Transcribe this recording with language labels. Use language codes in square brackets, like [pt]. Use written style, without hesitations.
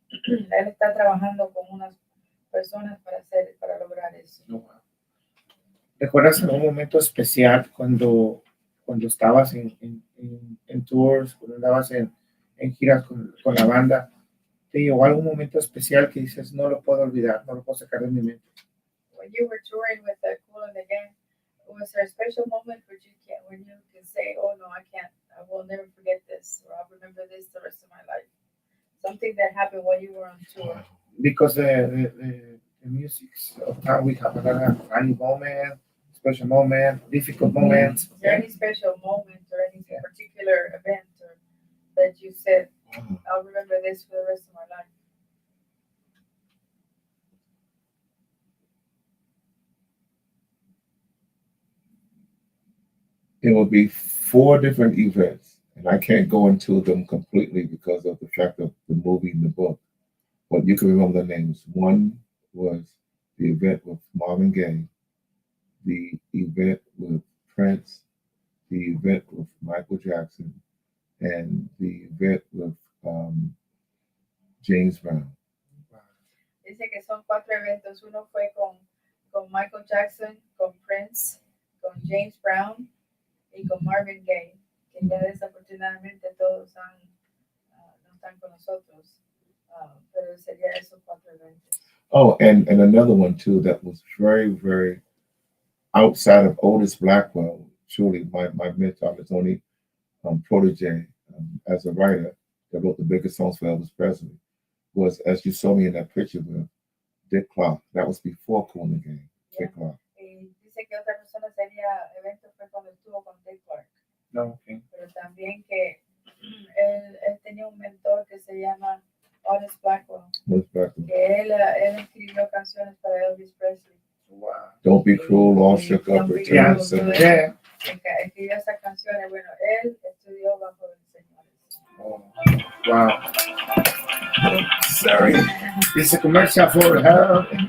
[es] Él está trabajando con unas personas para lograr eso. ¿Recuerdas algún momento especial cuando estabas en tours, cuando andabas en giras con la banda? ¿Te llegó algún momento especial que dices, no lo puedo olvidar, no lo puedo sacar de mi mente? [en] When you were touring with the Cool and the Gang, was there a special moment when you can say, oh no, I will never forget this, or I'll remember this the rest of my life? Something that happened when you were on tour. Because the music, sometimes we have a funny moment, special moment, difficult moments. Is there any special moment or any particular event that you said, I'll remember this for the rest of my life? It will be 4 different events, and I can't go into them completely because of the fact of the movie and the book, but you can remember the names. One was the event with Marvin Gaye, the event with Prince, the event with Michael Jackson, and the event with James Brown. [es] Dice que son 4 eventos. Uno fue con Michael Jackson, con Prince, con James Brown y con Marvin Gaye, que ya desafortunadamente todos no están con nosotros, pero sería esos 4 eventos. [en] Oh, and another one too that was very, very outside of Otis Blackwell, truly my mentor, his only protege as a writer that wrote the biggest songs for Elvis Presley, was, as you saw me in that picture with, Dick Clark. That was before Cool and the Gang. Dick Clark. [es] Y dice que otra persona sería evento fue cuando estuvo con Dick Clark. [en] No, okay. [es] Pero también que él tenía un mentor que se llama Honest Blackwell, [en] Most Blackwell. [es] que él escribió canciones para Elvis Presley. [en] Wow. Don't be cruel, all shook up, Don't be return cruel. to sender. Yeah. [es] Escribió esas canciones. Bueno, él estudió bajo el Señor. [en] Oh, wow. Sorry. It's a commercial for her.